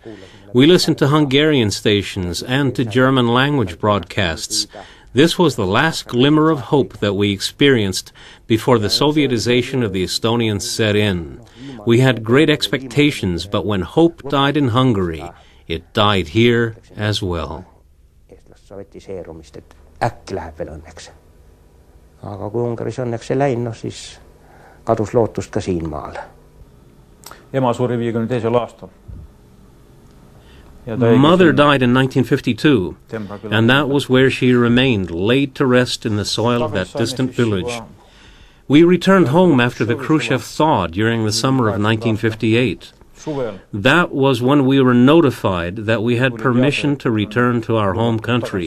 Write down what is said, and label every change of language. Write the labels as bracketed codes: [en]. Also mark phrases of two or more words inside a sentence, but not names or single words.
[en] We listened to Hungarian stations and to German language broadcasts. This was the last glimmer of hope that we experienced before the Sovietization of the Estonians set in. We had great expectations, but when hope died in Hungary, it died here as well. [et] Aga kui Ungaris õnneks ei läinud, siis kadus lootust ka siin maal. Ema suri 52. aastal. [en] Mother died in 1952, and that was where she remained, laid to rest in the soil of that distant village. We returned home after the Khrushchev thaw during the summer of 1958. That was when we were notified that we had permission to return to our home country.